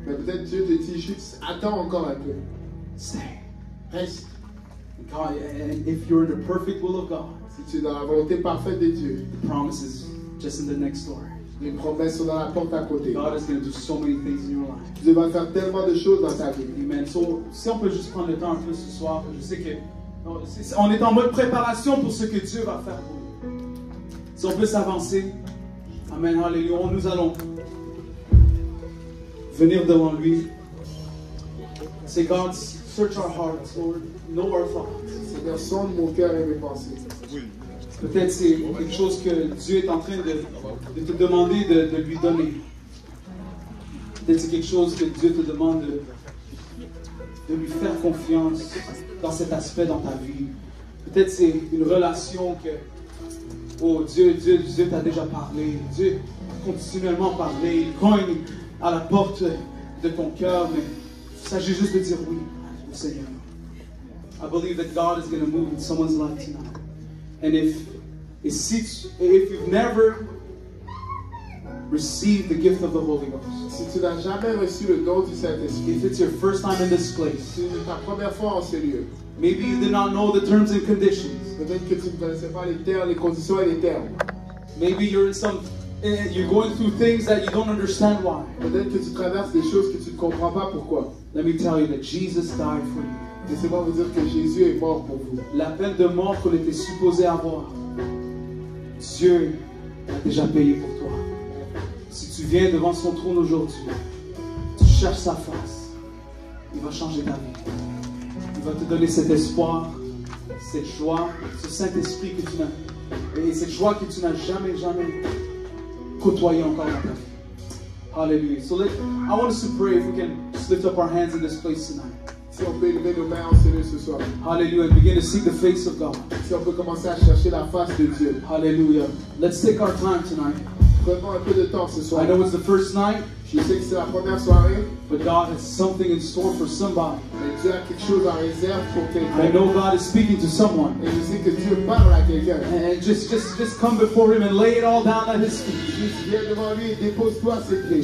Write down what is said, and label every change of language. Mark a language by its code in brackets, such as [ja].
[fr] Mais peut-être Dieu te dit juste, attends encore un peu. [en] Stay. [fr] Reste. [en] And if you're in the perfect will of God, [fr] si tu es dans la volonté parfaite de Dieu, [en] the promise is just in the next story. [fr] Les promesses sont dans la porte à côté. [en] God is going to do so many things in your life. [fr] Dieu va faire tellement de choses dans ta vie. Amen. So, si on peut juste prendre le temps un peu ce soir, je sais que on est en mode préparation pour ce que Dieu va faire pour nous. Si on peut s'avancer, Amen, Alléluia, nous allons venir devant lui. [en] Say, God, search our hearts, Lord, know our thoughts. [fr] Seigneur, sonde mon cœur et mes pensées. Peut-être c'est quelque chose que Dieu est en train de te demander de lui donner. Peut-être c'est quelque chose que Dieu te demande de lui faire confiance dans cet aspect dans ta vie. Peut-être c'est une relation que, oh Dieu t'a déjà parlé. Dieu a continuellement parlé. Il cogne à la porte de ton cœur, mais il s'agit juste de dire oui au Seigneur. [en] I believe that God is going to move in someone's life tonight. And if you've never received the gift of the Holy Ghost, [fr] si tu n'as jamais reçu le don du Saint-Esprit, [en] if it's your first time in this place, [fr] si c'est ta première fois en ce lieu, [en] maybe you did not know the terms and conditions. [fr] Peut-être que tu ne connaissais pas les termes, les conditions et les termes. [en] Maybe you're going through things that you don't understand why. [fr] Peut-être que tu traverses des choses que tu ne comprends pas pourquoi. [en] Let me tell you that Jesus died for you. [fr] Laissez-moi vous dire que Jésus est mort pour vous. La peine de mort qu'on était supposé avoir, Dieu a déjà payé pour toi. Si tu viens devant son trône aujourd'hui, tu cherches sa face, il va changer ta vie. Il va te donner cet espoir, cette joie, ce Saint-Esprit que tu n'as, et cette joie que tu n'as jamais côtoyé encore dans ta vie. Hallelujah. [en] So I want us to pray if we can just lift up our hands in this place tonight. [fr] Si on peut élever nos mains en ce lieu ce soir. Hallelujah. [en] And begin to seek the face of God. [fr] Si on peut commencer à chercher la face de Dieu. Hallelujah. [en] Let's take our time tonight. [fr] Prenons un peu de temps ce soir. [en] I know it's the first night. [fr] Je sais que c'est la première soirée. [en] But God has something in store for somebody. [fr] Mais Dieu a quelque chose en réserve pour quelqu'un. [en] I know God is speaking to someone. [fr] Et je sais que Dieu parle à quelqu'un. [en] And just come before Him and lay it all down at His feet. [fr] Juste viens devant lui et dépose-toi à ses pieds.